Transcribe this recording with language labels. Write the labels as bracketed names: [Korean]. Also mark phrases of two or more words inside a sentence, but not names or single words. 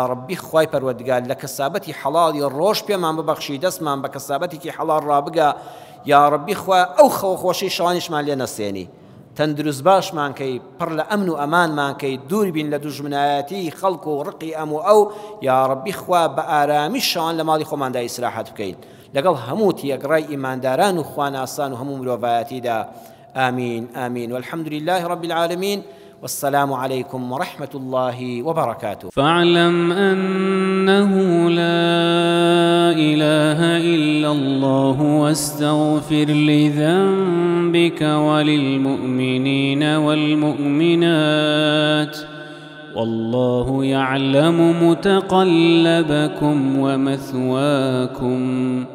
[Central Kurdish] ڕەبی خوای پەروەردگار لە کەسابەتی حەڵاڵی ڕۆژ پێمان ببەخشی دەستمان بە کەسابەتێکی حەڵاڵ ڕابگا یا ڕەبی خوا ئەو خەوخۆشی شەوانیشمان لێ نەسێنی تەندروست باشمان کەی پڕ لە ئەمن و ئەمانمان کەی دوور بین لە دوژمنایەتی خەڵک و ڕقی ئەم و ئەو یا ڕەبی خوا بە ئارامی شەوان لە ماڵی خۆماندا ئیسراحەت بکەین لەگەڵ هەموو تیەگڕای ئیمانداران و خواناسان و هەموو مرۆڤایەتیدا [Arabic] آمين آمين والحمد لله رب العالمين والسلام عليكم ورحمة الله وبركاته. فاعلم أنه لا إله إلا الله واستغفر لذنبك وللمؤمنين والمؤمنات والله يعلم متقلبكم ومثواكم